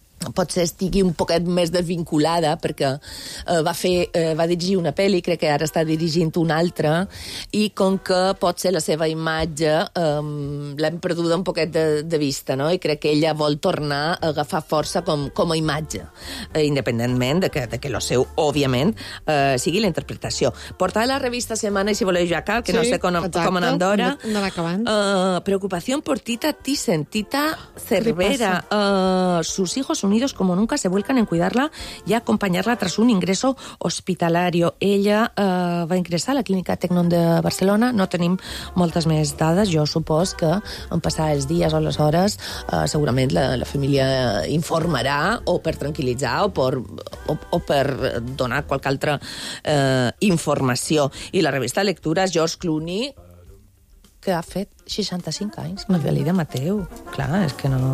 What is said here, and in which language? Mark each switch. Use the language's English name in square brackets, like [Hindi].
[Catalan] potser estigui un poquet més desvinculada, perquè va dirigir una pel·li, crec que ara està dirigint una altra, i com que potser la seva imatge l'hem perduda un poquet de vista, no? I crec que ella vol tornar a agafar força com a imatge, independentment de que lo seu, òbviament, sigui la interpretació. Portada de la revista Setmana, i si voleu ja cal, que sí, no sé com anem d'hora. Preocupació per Tita Thyssen, Tita Cervera. [Spanish] Sus hijos unidos como nunca se vuelcan en cuidarla y acompañarla tras un ingreso hospitalario. [Catalan] Ella va ingressar a la Clínica Teknon de Barcelona. No tenim moltes més dades. Jo supos que en passar els dies o les hores segurament la família informarà, o per tranquil·litzar o per donar qualque altra informació. I la revista Lectures, George Clooney, que ha fet 65 anys, Maria Lídia Mateu. Clar, és que no...